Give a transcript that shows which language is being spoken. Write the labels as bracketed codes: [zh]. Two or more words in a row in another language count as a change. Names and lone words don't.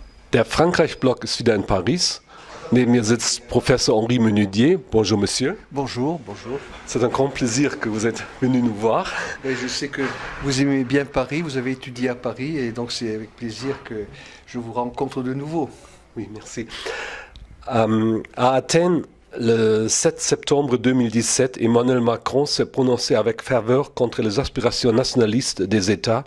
[de] Der Frankreich-Block ist wieder in Paris. Neben mir sitzt Professeur Henri Menudier. [fr] Bonjour, monsieur. Bonjour, bonjour. C'est un grand plaisir que vous êtes venu nous voir. Et je sais que vous aimez bien Paris, vous avez étudié à Paris et donc c'est avec plaisir que je vous rencontre de nouveau. Oui, merci. À Athènes, le 7 septembre 2017, Emmanuel Macron s'est prononcé avec ferveur contre les aspirations nationalistes des États.